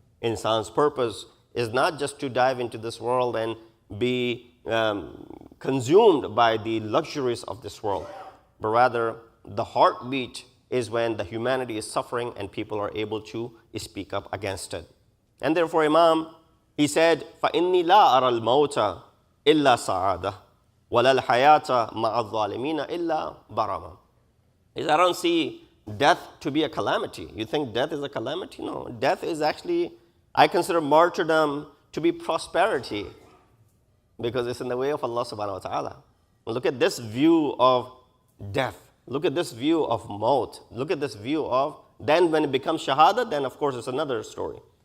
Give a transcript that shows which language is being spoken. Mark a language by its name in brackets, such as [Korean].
[English] Insan's purpose is not just to dive into this world and be consumed by the luxuries of this world, but rather the heartbeat is when the humanity is suffering and people are able to speak up against it. And therefore Imam, he said, [Arabic] فَإِنِّي لَا أَرَى الْمَوْتَ إِلَّا سَعَادَةً وَلَا الْحَيَاةَ مَعَ الظَّالِمِينَ إِلَّا بَرَمًا. [English] He said, I don't see death to be a calamity. You think death is a calamity? No, death is actually, I consider martyrdom to be prosperity. because it's in the way of Allah subhanahu wa ta'ala. Look at this view of death. Look at this view of maut. Look at this view of, then when it becomes shahada, then of course it's another story.